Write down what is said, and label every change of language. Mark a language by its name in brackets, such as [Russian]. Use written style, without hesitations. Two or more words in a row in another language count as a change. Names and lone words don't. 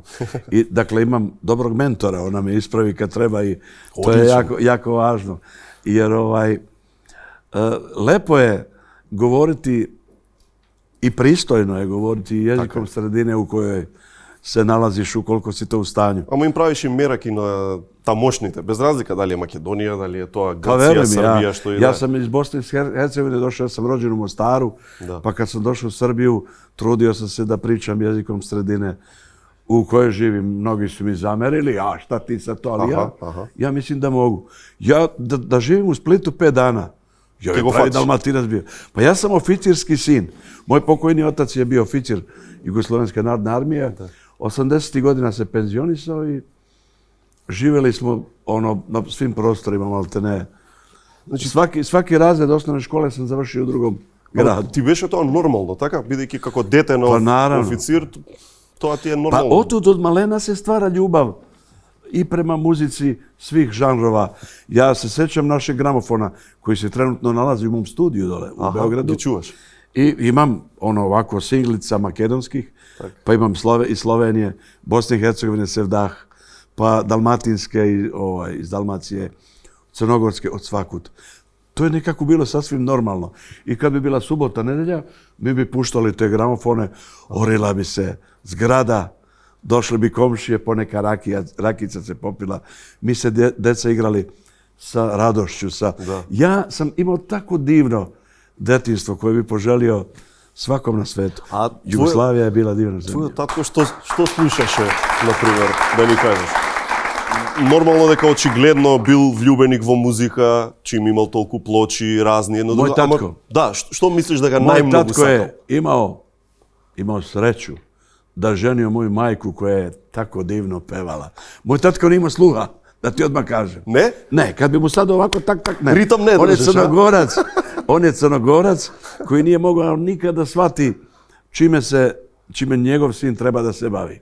[Serbian] I dakle, imam dobrog mentora, ona me ispravi kad treba i to je jako važno. Jer lepo je govoriti i pristojno je govoriti jezikom sredine u kojoj se nalaziš, ukoliko si to u stanju. [Macedonian] Ама им правиш и мераки на тамошните, без разлика дали е Македонија, дали е тоа Грција, Србија, што и да. [Serbian] Ja sam iz Bosne i Hercegovine došao, ja sam rođen u Mostaru, pa kad sam došao u Srbiju, trudio sam se da pričam jezikom sredine u kojoj živim. Mnogi su mi zamerili, a šta ti sad to, ali ja mislim da mogu. Ja da živim u Splitu 5 dana, ja je pravi Dalmatinac bio. Pa ja sam oficirski sin. Moj pokojni otac je bio oficir Jugoslovenske narodne armije. 80. godina se penzionisao i živjeli smo na svim prostorima, malte ne. Znači, svaki razred osnovne škole sam završio u drugom gradu. [Macedonian] Ti беше тоа нормално, така? Бидејќи како дете на официр, тоа ти е нормално. [Serbian] Pa otud od malena se stvara ljubav i prema muzici svih žanrova. Ja se sećam našeg gramofona koji se trenutno nalazi u mom studiju dole u Beogradu. [Macedonian] Ги чуваш? [Serbian] I imam ovako singlica makedonskih, pa imam iz Slovenije, Bosne i Hercegovine, Sevdah, pa dalmatinske iz Dalmacije, crnogorske, od svakud. To je nekako bilo sasvim normalno. I kad bi bila subota, nedelja, mi bi puštali te gramofone, orila bi se zgrada, došli bi komšije, poneka rakica se popila. Mi se deca igrali sa radošću. Ja sam imao tako divno detinjstvo koje bi poželio svakom na svetu. Jugoslavija je bila divna zemlja. [Macedonian] Твојот татко што слушаше, например, да ни кажеш? Нормално дека очигледно бил влюбеник во музика, чим имал толку плочи, разни, едно друго. Мој татко. Да, што мислиш дека најмногу сакал? Мој татко е [Serbian] имao sreću da ženio moju majku koja je tako divno pevala. Moj tatko nije imao sluha, da ti odmah kažem. Ne? Ne, kad bi mu sad ovako tak, ne. Ritam ne On je držeš, Crnogorac, on je Crnogorac koji nije mogao nikada shvati čime njegov sin treba da se bavi.